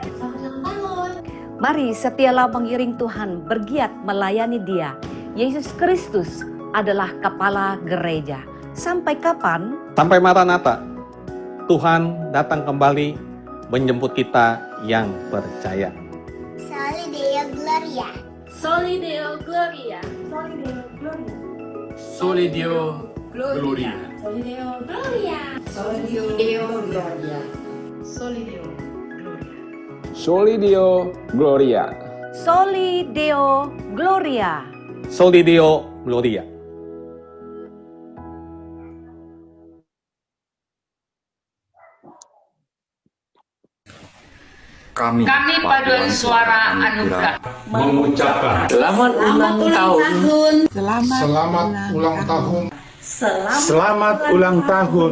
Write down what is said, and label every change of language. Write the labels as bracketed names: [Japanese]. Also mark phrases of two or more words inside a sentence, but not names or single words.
[Indonesian] Mari setialah mengiring Tuhan, bergiat melayani Dia. Yesus Kristus adalah kepala gereja. Sampai kapan? Sampai Maranatha. Tuhan datang kembali menjemput kita yang percaya. [Latin] Soli Deo Gloria. Soli Deo Gloria. Soli Deo Gloria. Soli Deo Gloria. Soli Deo Gloria. Soli Deo Gloria. Soli Deo Gloria. Soli Deo Gloria. Soli Deo Gloria. [Indonesian] Kami paduan suara anugerah mengucapkan selamat ulang tahun. selamat ulang tahun. Selamat ulang tahun